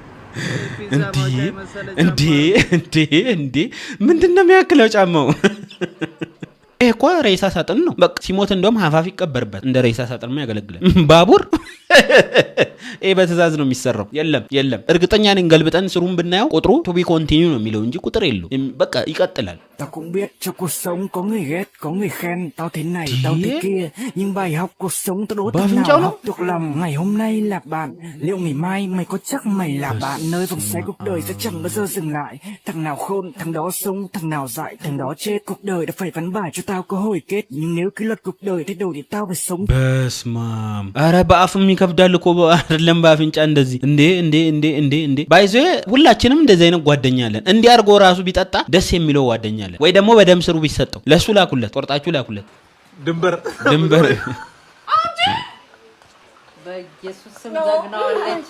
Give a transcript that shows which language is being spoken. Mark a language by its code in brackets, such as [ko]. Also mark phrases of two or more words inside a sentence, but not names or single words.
[am] እንዴ ምንድነው የሚያክለው ጫማው? ይሄ እኮ ሬሳ ሳጥን ነው። በቃ ሲሞት እንደውም ሀፋፍ ይቀበርበት እንደ ሬሳ ሳጥን ነው ያገለግላል። ባቡር ይሄ በትእዛዝ ነው የሚሰራው። የለም እርግጠኛ ነኝ ገልብጠን ስሩን ብናየው ቁጥሩ [en] to be continue [am] ነው የሚለው እንጂ ቁጥር የለውም። በቃ ይቀጥላል። [vi] Tao cũng biết trong cuộc sống có người ghét, có người khen. Tao thế này, tao thế kia. Nhưng bài học cuộc sống tao đố thằng nào học được lòng. Ngày hôm nay là bạn, liệu ngày mai mày có chắc mày là bạn? Nơi vòng xoáy cuộc đời sẽ chẳng bao giờ dừng lại. Thằng nào khôn, thằng đó sống, thằng nào dại, thằng đó chết. Cuộc đời đã phải vắn bài cho tao có hồi kết. Nhưng nếu cái luật cuộc đời thay đổi thì tao phải sống. [am] በስማም አረ በአፍም ይከብዳል እኮ አይደለም በአፍንጫ እንደዚህ እንዴ ባይዘ ሁላችንም እንደዚህ አይነት ጓደኛ አለን። እንዲህ አርጎ ራሱ ቢጠጣ ደስ የሚለው ጓደኛ አለን። ወይ ደግሞ በደም ስሩ ቢሰጠው ለሱ ላኩለት፣ ቆርጣችሁ ላኩለት። ድንበር በኢየሱስ ስም ዘግናለች።